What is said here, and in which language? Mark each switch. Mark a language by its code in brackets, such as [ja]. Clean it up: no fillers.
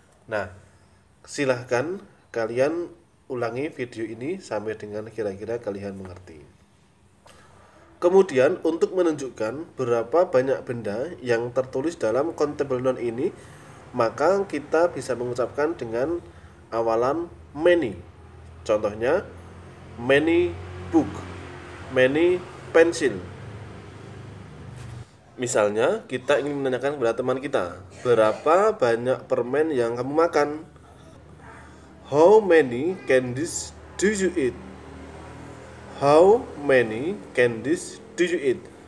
[id] Nah, silahkan kalian ulangi video ini sampai dengan kira-kira kalian mengerti. Kemudian untuk menunjukkan berapa banyak benda yang tertulis dalam countable noun ini, maka kita bisa mengucapkan dengan awalan many. Contohnya many book, many pencil. Misalnya kita ingin menanyakan kepada teman kita, berapa banyak permen yang kamu makan? [en] How many candies do you eat? How many candies do you eat?